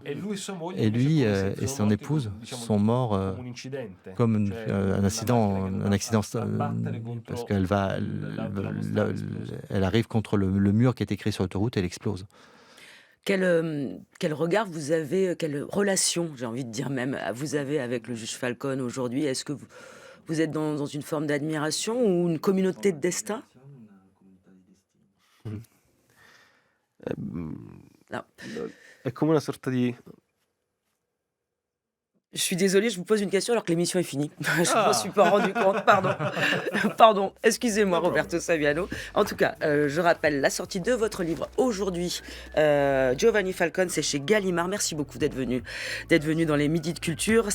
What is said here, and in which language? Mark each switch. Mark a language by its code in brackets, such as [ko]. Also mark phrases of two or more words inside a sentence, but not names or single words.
[fr] Et lui et son épouse sont morts comme un accident, parce qu'elle elle arrive contre le mur qui est écrit sur l'autoroute et elle explose. Quel regard vous avez, quelle relation, j'ai envie de dire même, vous avez avec le juge Falcone aujourd'hui? Est-ce que vous êtes dans une forme d'admiration ou une communauté de destin? Non. [it] È come una sorta di... [fr] Je suis désolée, je vous pose une question alors que l'émission est finie. Je ne m'en suis pas rendu compte, pardon. Pardon, excusez-moi Roberto Saviano. En tout cas, je rappelle la sortie de votre livre aujourd'hui. Giovanni Falcone, c'est chez Gallimard. Merci beaucoup d'être venu dans les Midis de Culture.